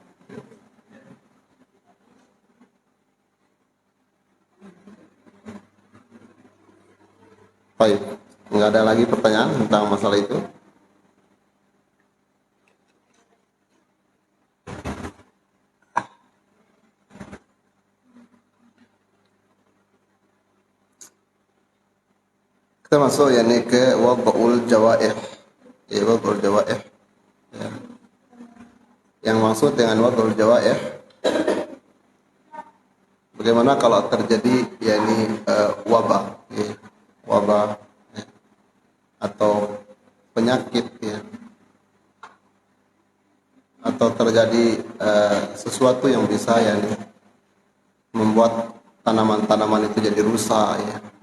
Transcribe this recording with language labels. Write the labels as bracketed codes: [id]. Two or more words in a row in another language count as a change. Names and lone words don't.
[id] Baik, nggak ada lagi pertanyaan tentang masalah itu. Kita masuk yakni ke [ar] وضع الجوائح. [id] Ya, [ar] وضع الجوائح. [id] Ya. Yang maksud dengan [ar] وضع الجوائح, [id] bagaimana kalau terjadi yakni wabah, ya. Wabah ya. Atau penyakit ya. Atau terjadi sesuatu yang bisa yakni membuat tanaman-tanaman itu jadi rusak ya.